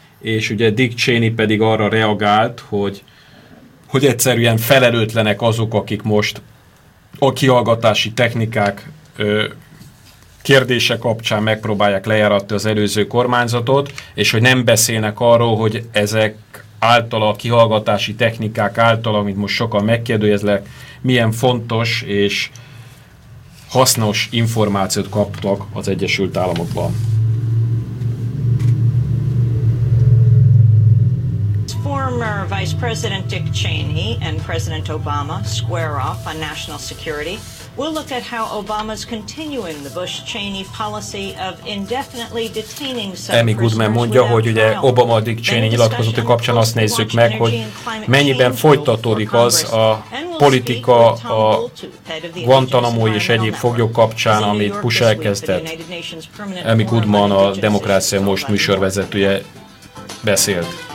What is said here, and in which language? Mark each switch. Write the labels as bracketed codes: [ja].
[hu] és ugye Dick Cheney pedig arra reagált, hogy egyszerűen felelőtlenek azok, akik most a kihallgatási technikák kérdése kapcsán megpróbálják lejáratni az előző kormányzatot, és hogy nem beszélnek arról, hogy ezek által, a kihallgatási technikák által, amit most sokan megkérdőjeznek, milyen fontos és hasznos információt kaptak az Egyesült Államokban. [en] Former Vice President Dick Cheney and President Obama square off on national security. We'll look at how Obama's continuing the Bush-Cheney policy of indefinitely detaining some prisoners. [hu] Amy Goodman mondja, hogy ugye Obama Dick Cheney nyilatkozott kapcsán azt nézzük meg, hogy mennyiben folytatódik az a politika a Guantanamo-i és egyéb foglyok kapcsán, amit Bush elkezdett. Amy Goodman, a Demokrácia Most műsorvezetője beszélt.